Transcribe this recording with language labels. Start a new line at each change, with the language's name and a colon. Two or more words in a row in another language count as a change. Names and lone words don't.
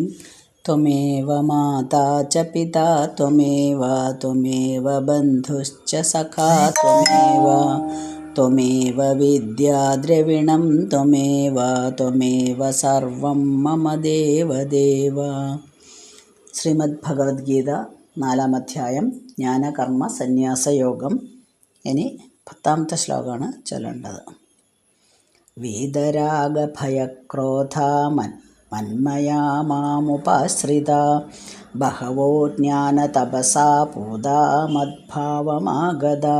Sanskrit: त्वमेव माता च पिता त्वमेव बन्धुश्च सखा त्वमेव विद्या द्रविणं त्वमेव सर्वं मम देवदेव।
Malayalam: ശ്രീമദ്ഭഗവത്ഗീത 4-ാം അധ്യായം ജ്ഞാനകർമ്മ സന്യാസയോഗം. ഇനി 10-ാമത്തെ ശ്ലോകമാണ് ചൊല്ലേണ്ടത്.
Sanskrit: വീതരാഗഭയക്രോധാ മന്മയാ മാമുപാശ്രിതാ ബഹവോ ജ്ഞാനതപസാ പൂതാ മദ്ഭാവമാഗതാ.